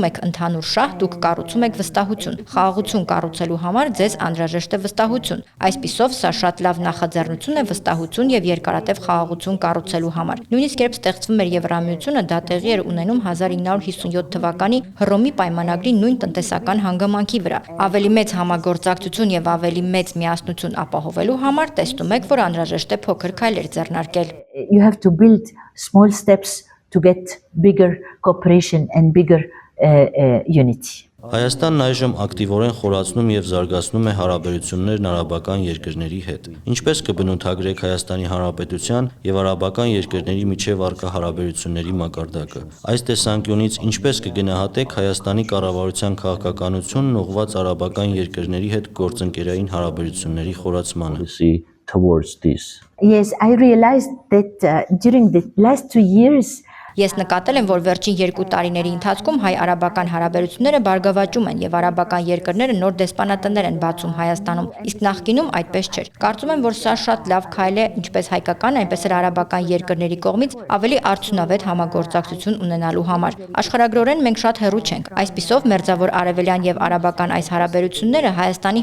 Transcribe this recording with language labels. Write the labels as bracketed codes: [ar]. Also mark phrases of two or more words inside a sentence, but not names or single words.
[hy] եք ընդհանուր շահ, դուք կառուցում եք վստահություն։ Խաղաղություն կառուցելու համար ձեզ անհրաժեշտ է վստահություն։ Այսպիսով սա շատ լավ նախաձեռնություն է վստահություն եւ երկարատև խաղաղություն կառուցելու համար։ Նույնիսկ երբ ստեղծվում էր Եվրամիությունը, դա տեղի էր ունենում 1957 թվականի Հռոմի պայմանագրի նույն տնտեսական հանգամանքի վրա։ Ավելի մեծ համագործակցություն եւ ավելի մեծ միասնություն ապահովելու համար տեսնում եք, որ անհրաժեշտ է փոքր քայլեր ձեռնարկել։ [en] you have to build small steps to get bigger cooperation and bigger unity. [hy] Հայաստանն այժմ ակտիվորեն խորացնում եւ զարգացնում է հարաբերություններն արաբական երկրների հետ։ Ինչպես կբնութագրեք Հայաստանի Հանրապետության եւ արաբական երկրների միջև առկա հարաբերությունների մակարդակը։ Այս տեսանկյունից ինչպես կգնահատեք Հայաստանի կառավարության քաղաքականությունն ուղղված արաբական երկրների հետ գործընկերային հարաբերությունների խորացմանը։ [en] See towards this. Yes, I realized that during the last 2 years, [hy] Ես նկատել եմ, որ վերջին 2 տարիների ընթացքում հայ-արաբական հարաբերությունները բարգավաճում են եւ արաբական երկրները նոր դեսպանատներ են բացում Հայաստանում, իսկ նախկինում այդպես չէր։ Կարծում եմ, որ սա շատ լավ քայլ է ինչպես հայկական, այնպես էլ արաբական երկրների կողմից ավելի արդյունավետ համագործակցություն ունենալու համար։ Աշխարհագրորեն մենք շատ հեռու չենք։ Այսպիսով մերձավոր արևելյան եւ արաբական այս հարաբերությունները Հայաստանի